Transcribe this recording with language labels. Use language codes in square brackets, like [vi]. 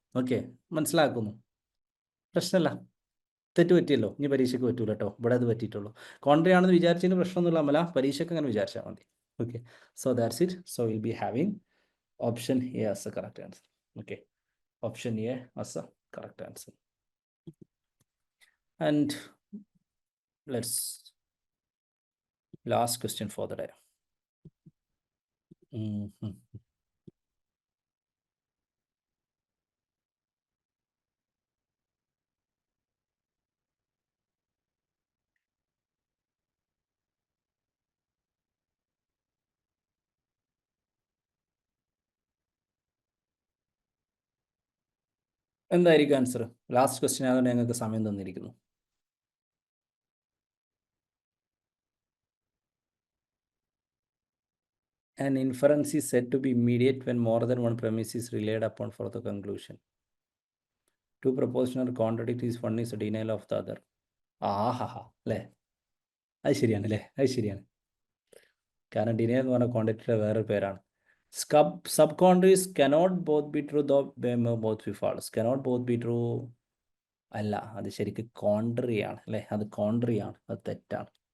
[ml] Okay, മനസ്സിലാക്കുന്നു, പ്രശ്നമില്ല. തെറ്റ് പറ്റിയല്ലോ, ഇനി പരീക്ഷയ്ക്ക് പറ്റൂല കേട്ടോ, ഇവിടെ അത് പറ്റിയിട്ടുള്ളൂ. കോൺട്രി ആണെന്ന് വിചാരിച്ചതിന് പ്രശ്നമൊന്നുമില്ല അമല, പരീക്ഷയ്ക്ക് അങ്ങനെ വിചാരിച്ചാൽ മതി. Okay, [en] So that's it. So will be having option A as a correct answer. Okay, option A as a correct answer. And let's last question for the day. [ml] എന്തായിരിക്കും ആൻസർ? ലാസ്റ്റ് ക്വസ്റ്റ്യൻ ആയതുകൊണ്ട് ഞങ്ങൾക്ക് സമയം തന്നിരിക്കുന്നു. [en] An inference is said to be immediate when more than one premise is relied upon for the conclusion. Two propositional contradictories, one is a denial of the other. [ml] ആഹാ അല്ലേ, അത് ശരിയാണ് അല്ലേ, അത് ശരിയാണ്. കാരണം ഡിനയൽ എന്ന് പറഞ്ഞ കോൺട്രാക്ടറിയുടെ വേറൊരു പേരാണ്. [en] Subcontraries cannot both be true though both be false. Cannot both be true [ml] അല്ല, അത് ശരിക്കും കോൺട്രറി ആണ് അല്ലേ, അത് കോൺട്രറി ആണ്, അത് തെറ്റാണ്.